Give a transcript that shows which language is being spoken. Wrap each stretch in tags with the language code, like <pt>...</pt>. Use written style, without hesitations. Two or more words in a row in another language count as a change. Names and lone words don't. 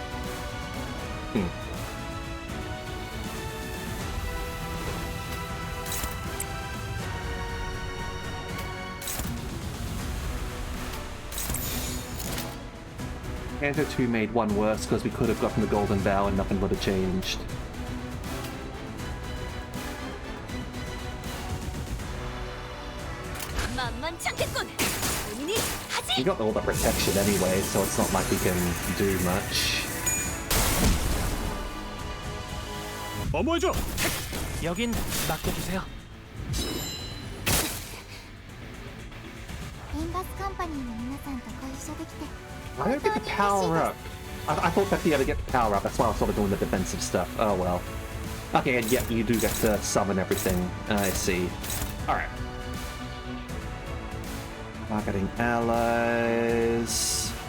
<en>Canto 2 made 1 worse because we could have gotten the Golden Bow and nothing would have changed. We got all the protection anyway, so it's not like we can do much.</en> <ko>어머해줘. 여긴 맡겨주세요.</ko> <ja>エンバスカンパニーの皆さんとご一緒できて</ja> <en>I don't get the power up. I thought that you had to get the power up, that's why I was sort of doing the defensive stuff. Oh well. Okay, and yeah, you do get to summon everything. I see. Alright. Targeting allies.</en>